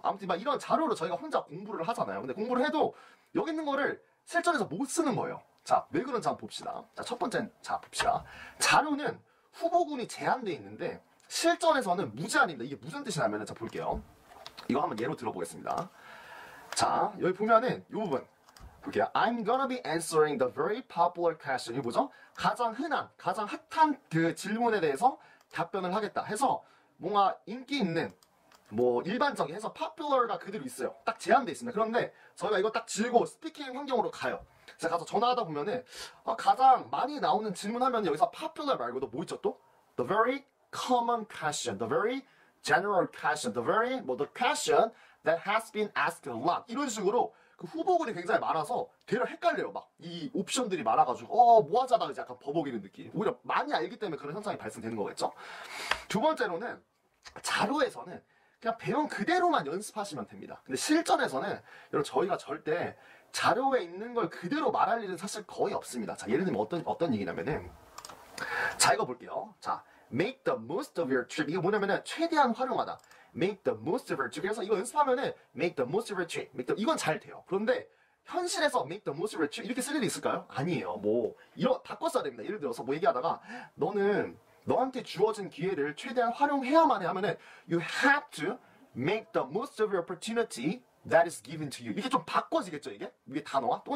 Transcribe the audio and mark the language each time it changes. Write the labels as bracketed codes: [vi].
[ko] 아무튼 막 이런 자료로 저희가 혼자 공부를 하잖아요. 근데 공부를 해도 여기 있는 거를 실전에서 못 쓰는 거예요. 자, 왜 그런지 한번 봅시다. 자, 첫 번째, 자, 봅시다. 자료는 후보군이 제한되어 있는데 실전에서는 무제한입니다. 이게 무슨 뜻이냐면은, 자, 볼게요. 이거 한번 예로 들어보겠습니다. 자, 여기 보면은 이 부분 볼게요. [en] I'm gonna be answering the very popular question. [ko] 이게 뭐죠? 가장 흔한, 가장 핫한 그 질문에 대해서 답변을 하겠다 해서 뭔가 인기 있는 뭐 일반적인 해서 popular가 그대로 있어요. 딱 제한돼 있습니다. 그런데 저희가 이거 딱 쥐고 스피킹 환경으로 가요. 제가 가서 전화하다 보면은 가장 많이 나오는 질문하면 여기서 popular 말고도 뭐 있죠 또? [en] The very common question, the very general question, the very the question that has been asked a lot. [ko] 이런 식으로 그 후보군이 굉장히 많아서 되려 헷갈려요. 막 이 옵션들이 많아가지고 뭐 하자다가 이제 약간 버벅이는 느낌. 오히려 많이 알기 때문에 그런 현상이 발생되는 거겠죠. 두 번째로는 자료에서는 그냥 배운 그대로만 연습하시면 됩니다. 근데 실전에서는 여러분 저희가 절대 자료에 있는 걸 그대로 말할 일은 사실 거의 없습니다. 자, 예를 들면 어떤 얘기냐면은, 자, 이거 볼게요. [en] 자, make the most of your trip. [ko] 이거 뭐냐면은 최대한 활용하다. [en] make the most of your trip. [ko] 그래서 이거 연습하면은 [en] make the most of your trip. [ko] 이건 잘 돼요. 그런데 현실에서 [en] make the most of your trip [ko] 이렇게 쓸 일이 있을까요? 아니에요. 뭐 이런 바꿔 써야 됩니다. 예를 들어서 뭐 얘기하다가 너는 너한테 주어진 기회를 최대한 활용해야만 해 하면은 [en] you have to make the most of your opportunity that is given to you. [ko] 이게 좀 바꿔지겠죠, 이게 단어가?